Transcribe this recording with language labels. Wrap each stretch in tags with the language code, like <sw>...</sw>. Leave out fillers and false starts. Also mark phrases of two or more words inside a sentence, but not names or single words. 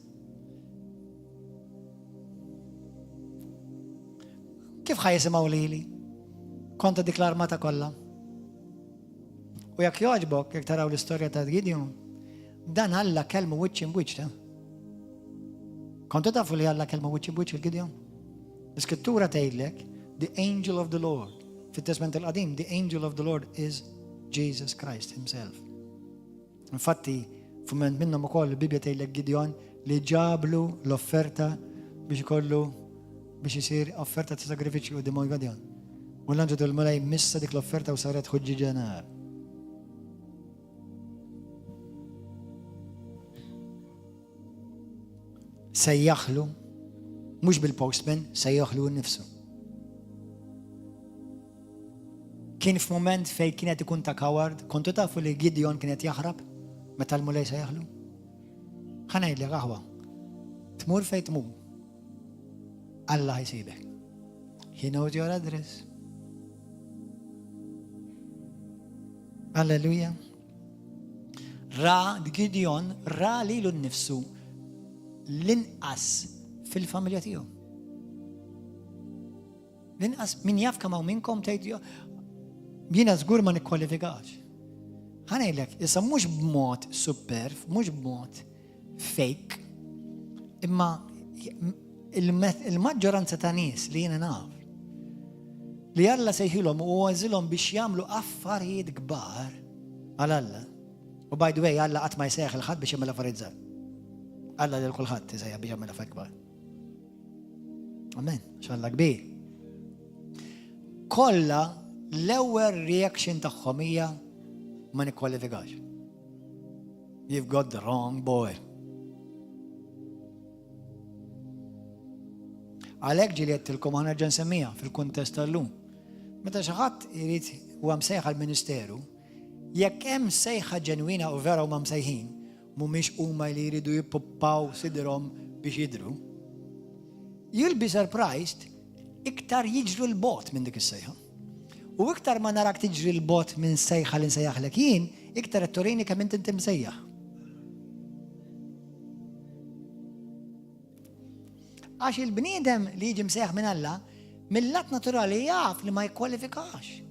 <mt>Kif ħajsimgħu lili? Konta dik l-armata kollha. U jekk jogħġbok, jekk taraw l-istorja ta' Gideon, Dan Alla kelmu wiċċ imwiċċ ta'. Kontu tafu li Alla kelmu wiċċ imwiċċ il-Gideon? L-Iskrittura tgħidlek,</mt> <en>the angel of the Lord.</en> <mt>Fit-Testament il-Qadim,</mt> <en>the angel of the Lord is Jesus Christ himself.</en> <mt>Infatti, f'mument minnhom ukoll il-Bibja tgħidlek Gideon li ġablu l-offerta biex ikollu biex isir offerta ta' sagrifiċċju qudiem Gideon. U l-anġel tal-Mulej missa dik l-offerta u saret ħuġġiġa nar. Sejjaħlu, mhux bil-postman, sejjaħlu nnifsu. Kien f'mument fejn kienet ikun ta' coward, kontu tafu li Gideon kienet jaħrab meta l-Mulej sejjaħlu? Ħanajdlek aħwa, tmur fejn tmur, Alla ħajsibek.</mt> <en>He knows your address.</en> <mt>Alleluja. Gideon ra lilu nnifsu l-inqas fil-familja tiegħu. L-inqas min jaf kemm hawn minnkom tgħid jiena żgur ma nikkwalifikax. Ħanejlek, issa mhux b'mod superf, mhux b'mod fake, imma il-maġġoranza ta' nies li jiena naf li Alla sejħilhom u għażilhom biex jagħmlu affarijiet kbar għal Alla.</mt> <en>U by the way,</en> <mt>Alla qatt ma jsejjaħ il-ħadd biex jagħmel affarijiet żgħar. Alla lil kulħadd isejjaħ biex jagħmel affarijiet kbar. Amen, x'Alla kbir. Kollha l-ewwel reaction tagħhom hija ma nikkwalifikax.</mt> <en>You've got the wrong boy.</en> <mt>Għalhekk ġieli qedtilkom aħna ġa nsemmija fil-kuntest tal-lum. Meta xi ħadd irid huwa msejħa l-Ministeru, jekk hemm sejħa ġenwina u vera huma msejħin, mhumiex huma li jridu jippuppaw sidrhom biex jidhru,</mt> <en>you'll be surprised</en> <mt>iktar jiġru l-bot minn dik is-sejħa. U iktar ma narak tiġri l-bot minn sejħa li nsejjaħlek jien, iktar qed turini kemm inti msejjaħ. Għax il-bniedem li jiġi msejjaħ minn Alla, mill-lat naturali jaf li ma jikkwalifikax.</mt>